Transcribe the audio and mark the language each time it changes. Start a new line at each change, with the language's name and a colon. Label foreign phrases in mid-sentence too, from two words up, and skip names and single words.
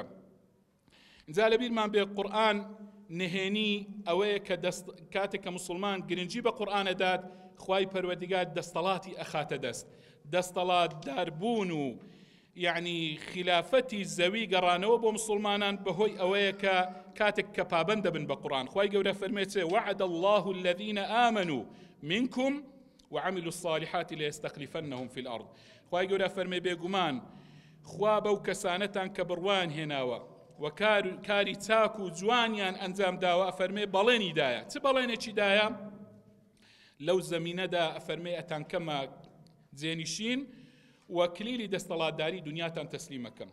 Central Kurdish: اینجا لەبیرمان بێ قورئان نهێنی ئەوەیە کە کاتێک کە مسلمان گرنگی بە قورئانەدات خوای پەروەردگار دەستەڵاتی ئەخاتە دەست، دەستەڵات داربوون و یعنی خلافەتی زەوی گەڕانەوە بۆ مسلمانان بەهۆی ئەوەیە کە کاتێک کە پابەند دەبن بە قورئان. خوای گەورە فەرمێچێ
Arabic: وعد الله الذين آمنوا منكم وعملوا الصالحات ليستخلفنهم في الأرض.
Central Kurdish: خوای گەورە فەرمێ بێگومان خوا بەو کەسانەتان کە بڕوان هێناوە و کاری چاک و جوانیان ئەنجام داوە ئەفەرمێ بەڵێنی دایە. چ بەڵێنێکی دایە؟ لەو زەمینەدا ئەفەرمێ ئەتان کەمە جێنشین و کلیلی دەستەڵاتداری دنیاتان تەسلیمەکەم.